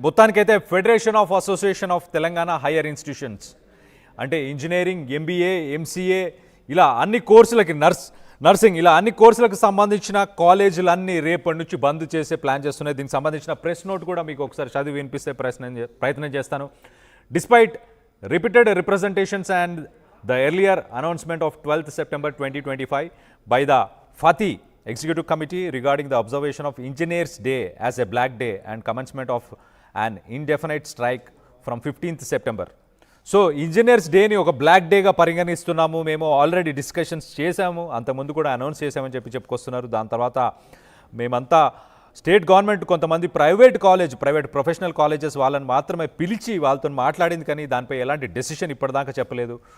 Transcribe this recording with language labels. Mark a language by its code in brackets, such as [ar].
[te] మొత్తానికైతే federation of association of Telangana hire institutions అంటే engineering, MBA, MCA ఇలా అన్ని కోర్సులకి, నర్సింగ్ ఇలా అన్ని కోర్సులకు సంబంధించిన కాలేజీలన్నీ రేపటి నుంచి బంద్ చేసే ప్లాన్ చేస్తున్నాయి. దీనికి సంబంధించిన ప్రెస్ నోట్ కూడా మీకు ఒకసారి చదివి వినిపిస్తే ప్రయత్నం చేస్తాను. [en] Despite repeated representations and the earlier announcement of 12th September 2025 by the FATI Executive Committee regarding the observation of Engineers Day as a black day and commencement of an indefinite strike from 15th September. [te] So engineers డేని ఒక black డేగా పరిగణిస్తున్నాము, మేము already discussions చేశాము, అంతకుముందు కూడా announce చేశామని చెప్పుకొస్తున్నారు. దాని తర్వాత మేమంతా స్టేట్ గవర్నమెంట్ కొంతమంది ప్రైవేట్ ప్రొఫెషనల్ కాలేజెస్ వాళ్ళని మాత్రమే పిలిచి వాళ్ళతో మాట్లాడింది, కానీ దానిపై ఎలాంటి డెసిషన్ ఇప్పటిదాకా చెప్పలేదు.